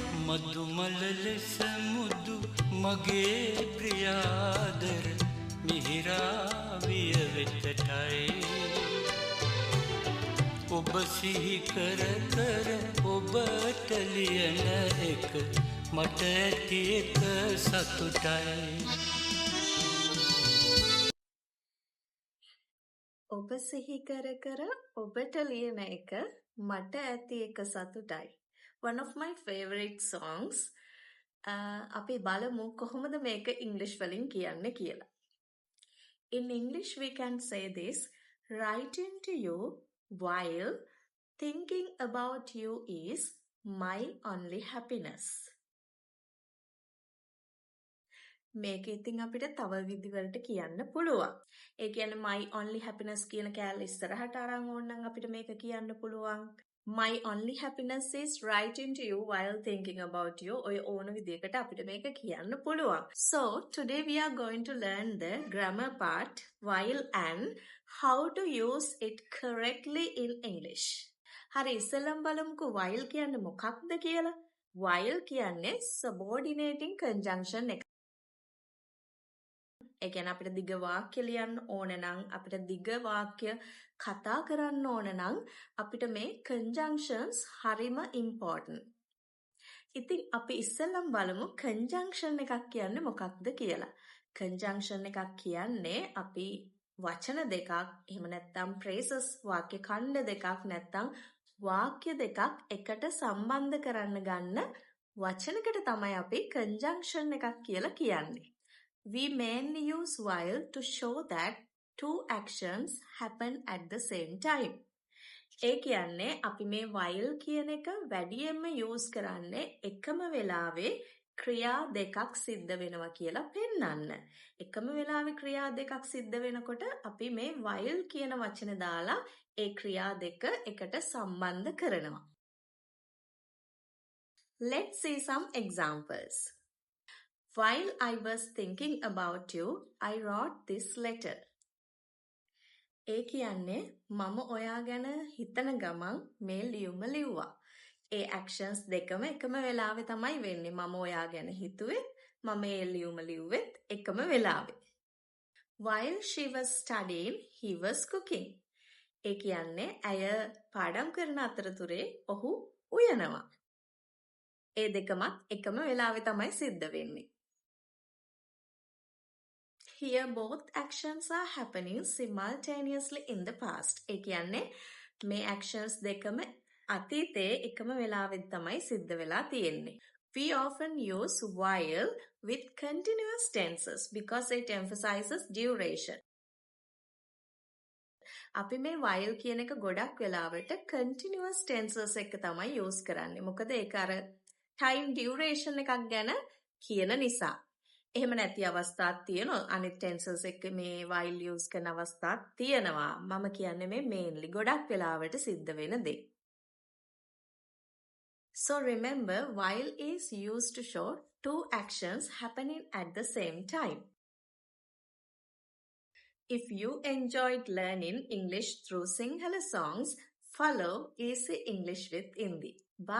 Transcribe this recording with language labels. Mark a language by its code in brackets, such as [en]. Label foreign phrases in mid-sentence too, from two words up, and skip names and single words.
[si] මදුමල ලෙස මුදු මගේ ප්‍රියාදර මිහිරාවිය වෙතටයි ඔබ සිහි කර කර ඔබට ලියන එක මට ඇති එක සතුටයි ඔබ සිහි කර කර ඔබට ලියන එක මට ඇති එක සතුටයි. [en] One of my favorite songs. [si] අපි බලමු කොහොමද මේක English වලින් කියන්නේ කියලා. [en] In English we can say this, writing to you while thinking about you is my only happiness. [si] මේක ඉතින් අපිට තව විදිහකට කියන්න පුළුවන්. ඒ කියන්නේ [en] my only happiness [si] කියන කෑල්ල ඉස්සරහට අරන් ඕනනම් අපිට මේක කියන්න පුළුවන්. [en] My only happiness is writing to you while thinking about you. [si] ඔය ඕන විදිහකට අපිට මේක කියන්න පුළුවන්. [en] So, today we are going to learn the grammar part, while and how to use it correctly in English. [si] හරි ඉස්සෙල්ලම බලමුකෝ while කියන්නේ මොකක්ද කියලා. While කියන්නේ [en] subordinating conjunction [si] එක. ඒ කියන්නේ අපිට දිග වාක්‍ය ලියන්න ඕන නම් අපිට දිග වාක්‍ය කතා කරන්න ඕන නම් අපිට මේ conjunctions හරිම important. ඉතින් අපි ඉස්සෙල්ලම බලමු conjunction එකක් කියන්නේ මොකක්ද කියලා. conjunction එකක් කියන්නේ අපි වචන දෙකක් එහෙම නැත්නම් phrases වාක්‍ය ඛණ්ඩ දෙකක් නැත්නම් වාක්‍ය දෙකක් එකට සම්බන්ධ කරන්න ගන්න වචනකට තමයි අපි conjunction එකක් කියලා කියන්නේ. [en] We mainly use while to show that two actions happen at the same time. [si] ඒ කියන්නේ අපි මේ while කියන එක වැඩියෙන්ම use කරන්නේ එකම වෙලාවේ ක්‍රියා දෙකක් සිද්ධ වෙනවා කියලා පෙන්වන්න. එකම වෙලාවේ ක්‍රියා දෙකක් සිද්ධ වෙනකොට අපි මේ while කියන වචනේ දාලා ඒ ක්‍රියා දෙක එකට සම්බන්ධ කරනවා. [en] Let's see some examples. While I was thinking about you, I wrote this letter. [si] ඒ කියන්නේ මම ඔයා ගැන හිතන ගමන් මේ ලියුම ලිව්වා. ඒ actions දෙකම එකම වෙලාවේ තමයි වෙන්නේ. මම ඔයා ගැන හිතුවේ, මම ඒ ලියුම ලිව්වෙත් එකම වෙලාවේ. [en] While she was studying, he was cooking. [si] ඒ කියන්නේ ඇය පාඩම් කරන අතරතුරේ ඔහු උයනවා. ඒ දෙකමත් එකම වෙලාවේ තමයි සිද්ධ වෙන්නේ. [en] Here both actions are happening simultaneously in the past. [si] ඒ කියන්නේ මේ actions දෙකම අතීතයේ එකම වෙලාවෙත් තමයි සිද්ධ වෙලා තියෙන්නේ. [en] We often use while with continuous tenses because it emphasizes duration. [si] අපි මේ while කියන එක ගොඩක් වෙලාවට [en] continuous tenses [si] එක තමයි use කරන්නේ. මොකද ඒක අර [en] time duration [si] එකක් ගැන කියන නිසා. එහෙම නැති අවස්ථාවක් තියෙනවා. අනිත් tenses එක මේ [en] while use [si] කරන අවස්ථාවක් තියෙනවා. මම කියන්නේ මේ mainly ගොඩක් වෙලාවට සිද්ධ වෙන දේ. [en] So remember, while is used to show two actions happening at the same time. If you enjoyed learning English through Sinhala songs, follow Easy English with Indi.